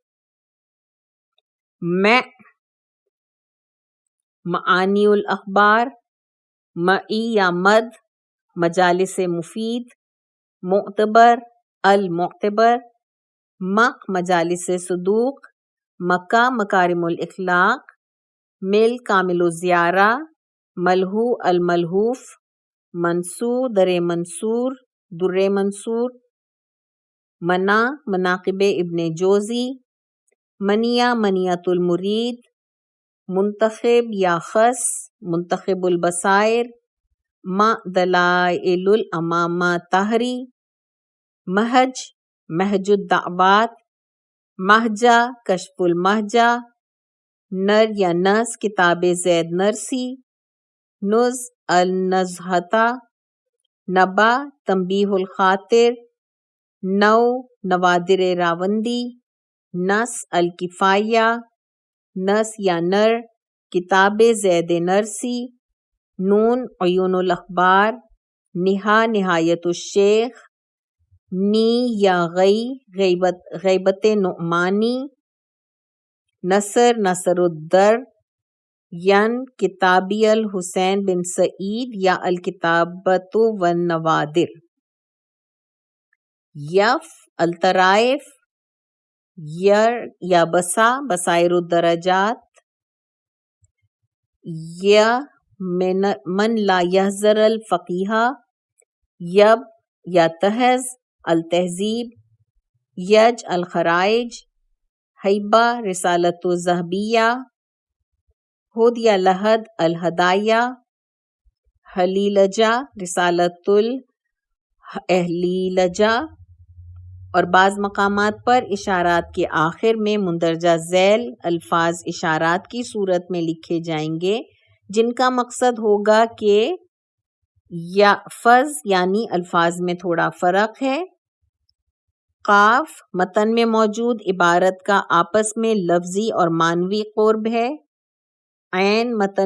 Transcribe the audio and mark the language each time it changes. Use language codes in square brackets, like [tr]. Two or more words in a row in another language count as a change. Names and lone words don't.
[ar] معانی الاخبار، معی یا مد مجالس مفید، معتبر المعتبر، مق مجالس صدوق، مکہ مکارم الاخلاق، مل کامل الزیارہ، ملہو الملہوف، منصور در منصور در منصور، منا مناقب ابن جوزی، منیہ منیت المرید، منتخب یا خس منتخب البصائر، ما دلائل الامامہ طاہری، مہج مہج الدعوات، مہجہ کشف المہجہ، نر یا نس کتاب زید نرسی، نز النزہۃ، نبا تنبیہ الخاطر، نو نوادر راوندی، نس الکفایہ، نس یا نر کتاب زید نرسی، نون عیون الاخبار، نہا نہایت الشیخ، نی یا غی غیبت نعمانی، نصر نصر الدر، ین کتابی الحسین بن سعید یا الکتابۃ والنوادر، یف الطرائف، یر یا بسا بصائر الدرجات، یا من لا یحذر الفقیہ، یب یا تحز التہذیب، یج الخرائج، حیبہ رسالۃ الذہبیہ، ہد یا لحد الہدایہ، حلیلجہ رسالۃ الاہلیلجہ، [ur] اور بعض مقامات پر اشارات کے آخر میں مندرجہ ذیل الفاظ اشارات کی صورت میں لکھے جائیں گے، جن کا مقصد ہوگا کہ یا فظ یعنی الفاظ میں تھوڑا فرق ہے، قاف متن میں موجود عبارت کا آپس میں لفظی اور معنوی قرب ہے، عین متن